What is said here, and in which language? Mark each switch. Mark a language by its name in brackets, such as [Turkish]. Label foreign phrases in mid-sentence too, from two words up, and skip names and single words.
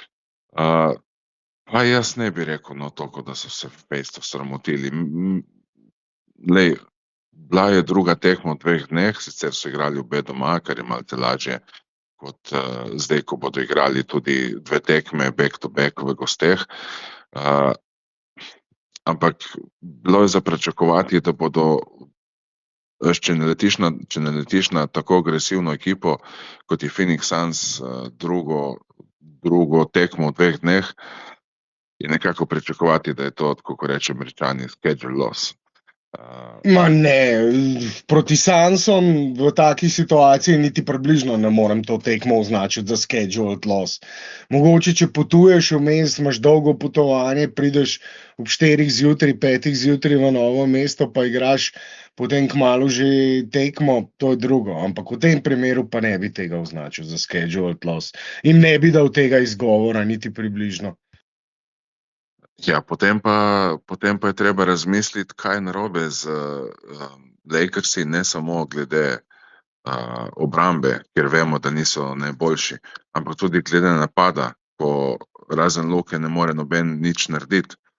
[Slovenian] Pa jaz ne bi rekel, no, toliko, da so se fejsto sramotili. Lej, bila je druga tekma v 2 dneh, sicer so igrali obe doma, kar je malce lažje kot zdaj, ko bodo igrali tudi 2 tekme [English] back to back [Slovenian] v gosteh. Ampak bilo je za pričakovati, da bodo, če ne letiš na tako agresivno ekipo, kot je Phoenix Suns, drugo tekmo v 2 dneh, je nekako pričakovati, da je to, tako ko reče Američani, [English] schedule loss. [Slovenian] Ma ne, proti Sunsom v taki situaciji niti približno ne morem to tekmo označiti za [English] scheduled loss. [Slovenian] Mogoče, če potuješ vmes, imaš dolgo potovanje, prideš ob 4 zjutraj, 5 zjutraj v Novo mesto, pa igraš potem kmalu že tekmo, to je drugo. Ampak v tem primeru pa ne bi tega označil za [English] scheduled loss. [Slovenian] In ne bi dal tega izgovora, niti približno. Ja, potem pa je treba razmisliti, kaj je narobe z Lakersi, ne samo glede obrambe, ker vemo, da niso najboljši, ampak tudi glede napada, ko razen Luke ne more noben nič narediti.